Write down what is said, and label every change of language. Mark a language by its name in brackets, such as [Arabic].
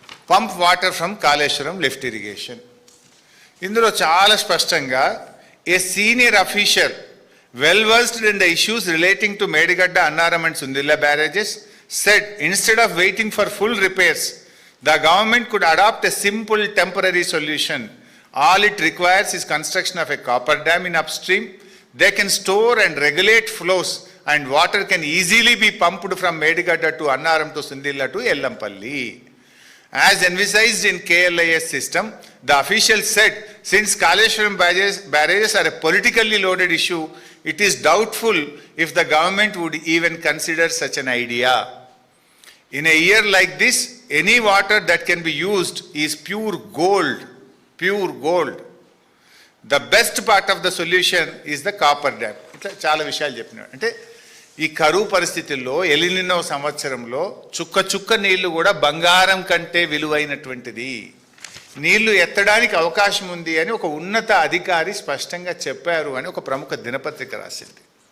[English] Pump water from Kaleshwaram lift irrigation. [Telugu] ఇందులో చాలా స్పష్టంగా [English] A senior official well versed in the issues relating to Medigadda, Annaram and Sundilla barrages said instead of waiting for full repairs the government could adopt a simple temporary solution. All it requires is construction of a copper dam in upstream. They can store and regulate flows and water can easily be pumped from Medigadda to Annaram to Sundilla to Ellampalli. As envisaged in KLIS system, the official said, since Kaleshwaram barrages are a politically loaded issue, it is doubtful if the government would even consider such an idea. In a year like this, any water that can be used is pure gold. Pure gold. The best part of the solution is the copper dam. [Telugu] ఇట్లా చాలా విషయాలు చెప్పినాడు. అంటే ఈ కరువు పరిస్థితుల్లో El Niño సంవత్సరంలో చుక్క చుక్క నీళ్లు కూడా బంగారం కంటే విలువైనటువంటిది. నీళ్లు ఎత్తడానికి అవకాశం ఉంది అని ఒక ఉన్నత అధికారి స్పష్టంగా చెప్పారు అని ఒక ప్రముఖ దినపత్రిక రాసింది.